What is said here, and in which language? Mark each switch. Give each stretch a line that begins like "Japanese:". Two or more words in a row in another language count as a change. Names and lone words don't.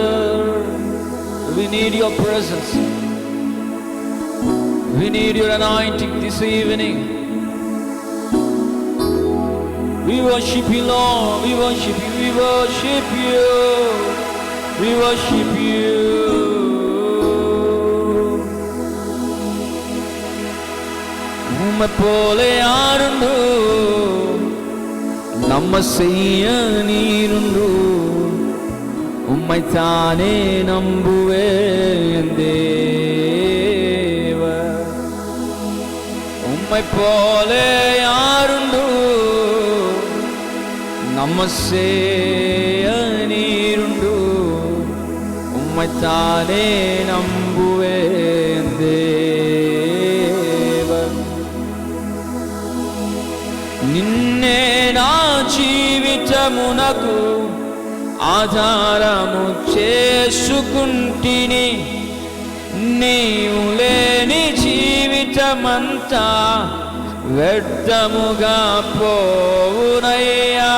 English: We need your presence. We need your anointing this evening. We worship you, Lord. We worship you. We worship you. We worship you.
Tamil: உம்மை போல யாருண்டோ நம்ம செய்ய நீருண்டோ உம்மை தானே நம்புவேன் தேவ உம்மை போல யாருண்டோ நம்ம செய்ய நீருண்டோ உம்மை தானே நம்புவேன் தேவ
Telugu: నిన్నే నా జీవితమునకు ఆధారము చేసుకుంటిని. నీవు లేని జీవితమంతా వ్యర్థముగా పోవునయ్యా.